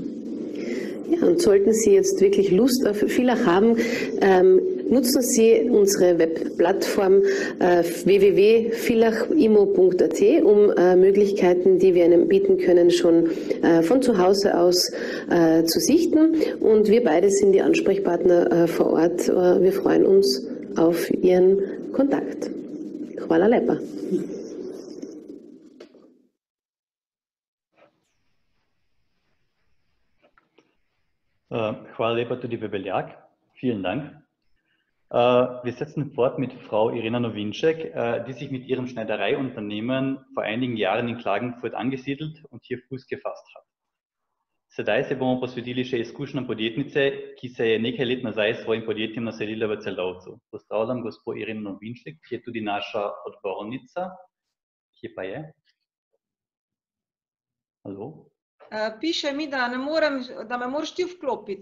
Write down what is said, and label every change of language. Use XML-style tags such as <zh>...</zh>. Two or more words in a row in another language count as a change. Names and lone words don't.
<de>Ja, und sollten Sie jetzt wirklich Lust auf Villach haben, nutzen Sie unsere Webplattform www.villachimo.at, um Möglichkeiten, die wir Ihnen bieten können, schon von zu Hause aus zu sichten. Und wir beide sind die Ansprechpartner vor Ort. Wir freuen uns auf Ihren Kontakt.</de> <sl>Hvala lepa. Hvala lepa tudi Bebeljak.</sl> <de>Vielen Dank. Wir setzen fort mit Frau Irena Novinček, die sich mit ihrem Schneidereiunternehmen vor einigen Jahren in Klagenfurt angesiedelt und hier Fuß gefasst hat.</de> <sl>Sedaj se bomo posvetili še izkušnjam podjetnice, ki se je nekaj let nazaj s svojim podjetjem naselila v Celovcu. Pozdravljam gospo Ireno Novinček, ki je tudi naša odgovornica. Kje pa je? Halo? Piše mi, da me moraš ti vklopiti.</sl>